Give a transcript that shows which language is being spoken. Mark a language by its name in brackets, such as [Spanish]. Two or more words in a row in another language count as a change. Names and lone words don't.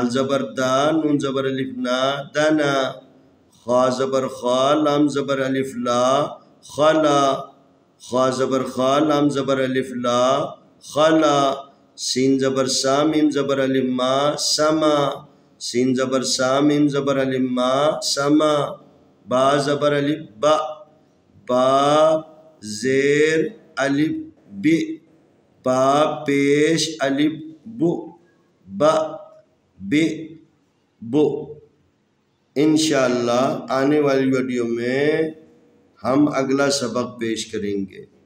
[Urdu] زبر دا، نون زبر الف نا، دنا، خا زبر خا، لام زبر الف لا، خلا، خا زبر خا، لام زبر الف لا، خلا، سین زبر سا، میم زبر الف ما، سما، سین زبر سا، میم زبر الف ما، سما، با زبر الف با، با زیر الف بی، با پیش الف بو، با بی بو۔ انشاءاللہ آنے والی ویڈیو میں ہم اگلا سبق پیش کریں گے۔